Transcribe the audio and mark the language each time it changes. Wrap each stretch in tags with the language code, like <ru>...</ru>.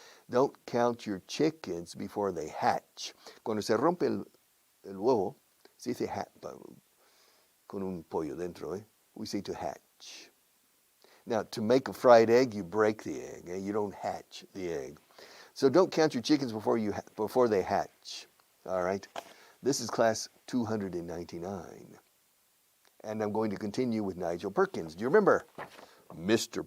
<en>Don't count your chickens before they hatch.</en> <es>Cuando se rompe el huevo, se dice con un pollo dentro, eh?</es> <en>We say to hatch. Now, to make a fried egg, you break the egg. Eh? You don't hatch the egg. So don't count your chickens before they hatch. All right? This is class 299. And I'm going to continue with Nigel Perkins. Do you remember? Mr.</en>